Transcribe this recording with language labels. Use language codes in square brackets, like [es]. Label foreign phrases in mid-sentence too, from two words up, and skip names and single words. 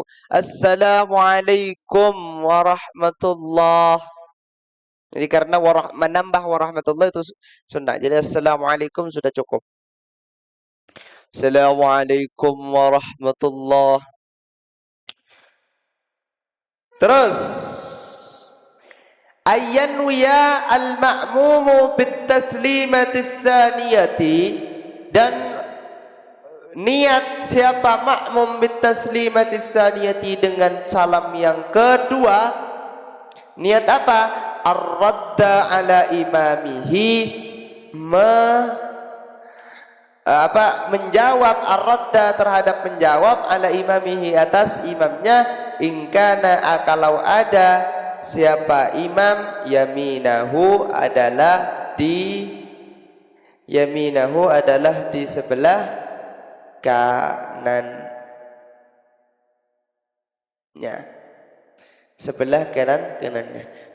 [ar] السلام عليكم ورحمة الله. [id] Jadi karena menambah warahmatullah itu sunnah. Jadi assalamualaikum sudah cukup. [ar] السلام عليكم ورحمة الله. Terus أي ينوي المأموم بالتسليمة الثانية, [id] dan niat siapa makmum [ar] بالتسليمة الثانية [id] dengan salam yang kedua, niat apa? [ar] الرد على إمامه, [id] menjawab, ar-radda terhadap menjawab, [ar] على إمامه [id] atas imamnya, ingkana kalau ada siapa imam, yaminahu adalah di sebelah kanannya, sebelah kanannya.